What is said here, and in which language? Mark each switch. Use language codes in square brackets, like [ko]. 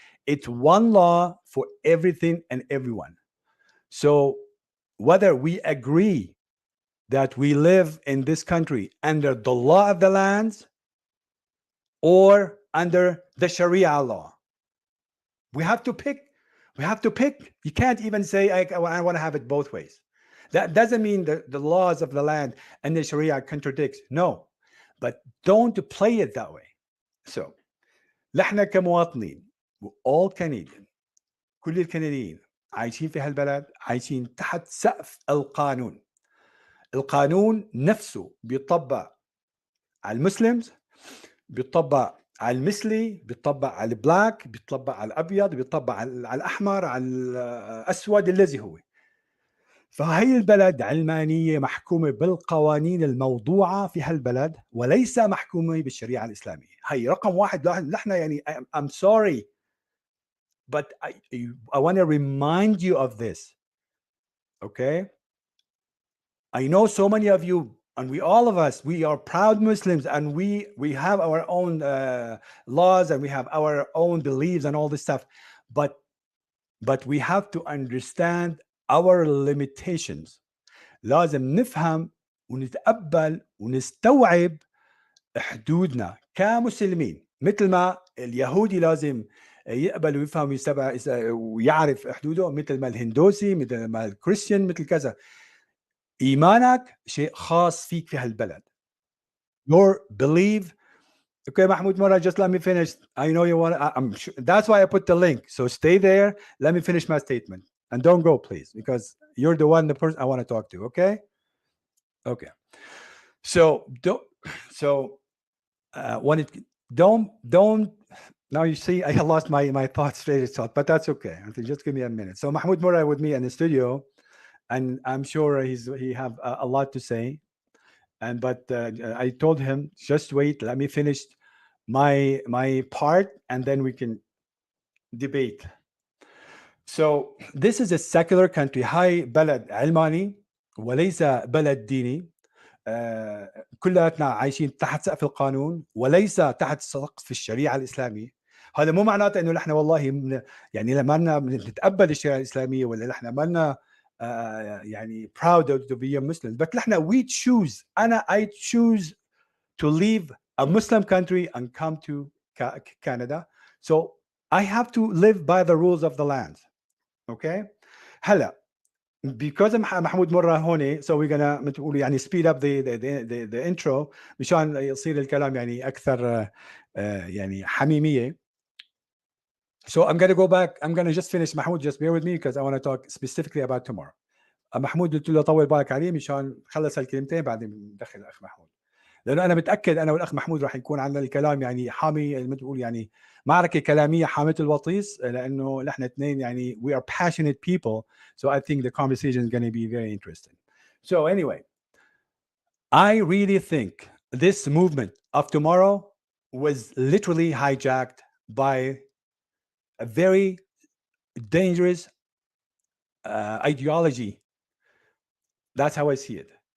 [en] It's one law for everything and everyone. So whether we agree that we live in this country under the law of the land or under the Sharia law, we have to pick. We have to pick. You can't even say, I want to have it both ways. That doesn't mean that the laws of the land and the Sharia contradicts. No. but don't play it that way. [ar] So نحن كمواطنين [en] all Canadian [ar] كل الكنديين عايشين في هالبلد عايشين تحت سقف القانون. القانون نفسه بيطبق على المسلمز، بيطبق على المثلي، بيطبق على البلاك، بيطبق على الابيض، بيطبق على الاحمر، على الاسود الذي هو. فهي البلد علمانيه محكومه بالقوانين الموضوعه في هالبلد وليس محكومه بالشريعه الاسلاميه. هي رقم واحد. نحن يعني [en] I'm sorry but I want to remind you of this. Okay, I know so many of you and all of us, we are proud Muslims and we have our own laws and we have our own beliefs and all this stuff, but we have to understand our limitations. [ar] لازم نفهم ونتقبل ونستوعب حدودنا كمسلمين، مثل ما اليهودي لازم يقبل ويفهم ويعرف حدوده، مثل ما الهندوسي، مثل ما الكريستيان، مثل كذا. إيمانك شيء خاص فيك في هالبلد. [en] Your belief. Okay, Mahmoud Mora, just let me finish. I know you want. I'm sure, that's why I put the link. So stay there. Let me finish my statement and don't go, please, because you're the person I want to talk to. Okay. Okay. So don't. So when it don't. Now you see, I lost my thoughts, straight thought, but that's okay. Just give me a minute. So Mahmoud Mora with me in the studio, and I'm sure he have a lot to say. But I told him, just wait, let me finish my part and then we can debate. So this is a secular country. [ar] هاي بلد علماني وليس بلد ديني. كلاتنا عايشين تحت سقف القانون وليس تحت سقف الشريعة الإسلامية. هذا مو معناته انه نحن والله يعني لما لنا نتقبل الشريعة الإسلامية ولا نحن ما لنا يعني [en] proud to be a Muslim, but [ar] نحن [en] we choose. I choose to leave a Muslim country and come to Canada, so I have to live by the rules of the land. Okay, [ar] هلا [en] because [ar] محمود مرة هون, [en] so we're gonna [ar] بتقول يعني [en] speed up the intro [ar] مشان يصير الكلام يعني أكثر يعني حميمية. [en] So I'm gonna go back. I'm gonna just finish. Mahmoud, just bear with me because I want to talk specifically about tomorrow. [ar] محمود قلت له طول بالك عليه مشان خلص هالكلمتين بعدين ندخل الأخ محمود. لأنه أنا متأكد أنا والأخ محمود راح يكون عندنا الكلام يعني حامي مثل ما تقول يعني معركة كلامية حامة الوطيس, لأنه نحن اثنين يعني [en] we are passionate people, so I think the conversation is going to be very interesting. So anyway, I really think this movement of tomorrow was literally hijacked by a very dangerous ideology. That's how I see it.